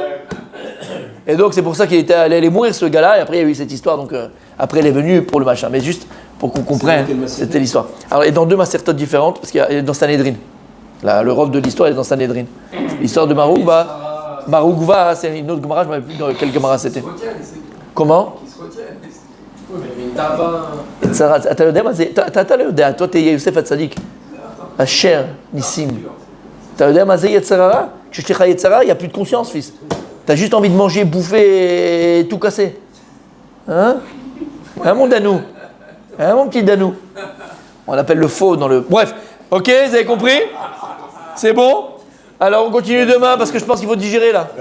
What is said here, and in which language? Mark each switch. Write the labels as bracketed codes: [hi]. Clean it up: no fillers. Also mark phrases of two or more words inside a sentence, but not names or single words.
[fr] Et donc c'est pour ça qu'il était allé mourir ce gars-là, et après il y a eu cette histoire, donc après elle est venue pour le machin. Mais juste pour qu'on comprenne, c'était l'histoire. Alors, et dans deux masertotes différentes, parce qu'il y a dans Sanhedrin. Là, le rôle de l'histoire est dans Sanhedrin. L'histoire de Maroukva. Maroukva, c'est une autre Gemara, je ne me rappelle plus dans quelle Gemara c'était. Comment? [he] אתה יודע מה זה? אתה לא יודע, [fr] toi t'es [he] יוסף הצדיק, אשר ניסים. אתה יודע מה זה יצר הרע? כשיש לך יצר הרע, [fr] il n'y a plus de conscience, fils. T'as juste envie de manger, bouffer et tout casser. Hein? Hein, mon Danou? Hein, mon petit Danou? On l'appelle le faux dans le... Bref, ok, vous avez compris? C'est bon? Alors on continue demain parce que je pense qu'il faut digérer là.